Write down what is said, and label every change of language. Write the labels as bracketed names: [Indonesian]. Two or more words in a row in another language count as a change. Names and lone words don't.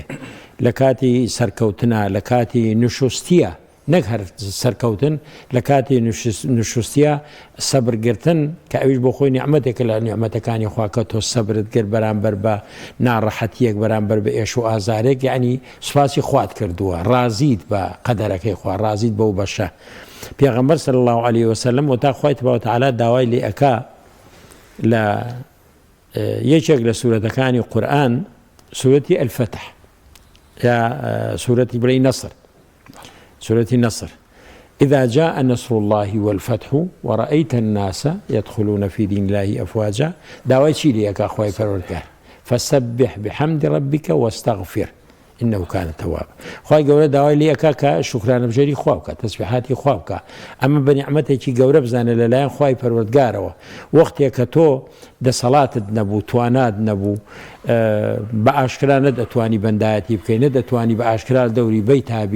[Central Kurdish] لە کاتی سەرکەوتنە، لە کاتی نوشستیە، نەک هەر سەرکەوتن، لە کاتی نوشستیە سەبرگرتن کە ئەویش بۆ خۆی نیعمەتێکە لە نیعمەتەکانی خوا کە تۆ سەبرت کرد بەرامبەر بە ناڕەحەتیەک، بەرامبەر بە ئێش و ئازارێک، یعنی سوپاسی خوات کردووە، رازیت بە قەدەرەکەی خوا، رازیت بەو بەشە. پێغەمبەر [Arabic] صلی الله علیه وسلم [Central Kurdish] وتا خوای [Arabic] تبارک وتعالی [Central Kurdish] داوای لێ ئەکا لە یەکێک لە سورەتەکانی قورئان، سورەتی الفتح یا سورەتی بڵێ نەسر، [Arabic] سورة النصر، إذا جاء نصر الله والفتح ورأيت الناس يدخلون في دين الله أفواجا. [Central Kurdish] داوای چی لێکە خوای پەروەردگار؟ [Arabic] فسبح بحمد ربك واستغفر إنه كان توابا. [Central Kurdish] خوای گەورە داوای لێکە کە شکرانە بژێری خوا بکە، تەسبیحاتی خوا بکە، ئەمە بە نیعمەتێکی گەورە بزانە لەلایەن خوای پەروەردگارەوە. وەختێک کە تۆ دەسەڵاتت نەبوو، توانات نەبوو، بە ئاشکرا نەدەتوانی بەندایەتی بکەی، نەدەتوانی بە ئاشکرا دەوری بەی تابی.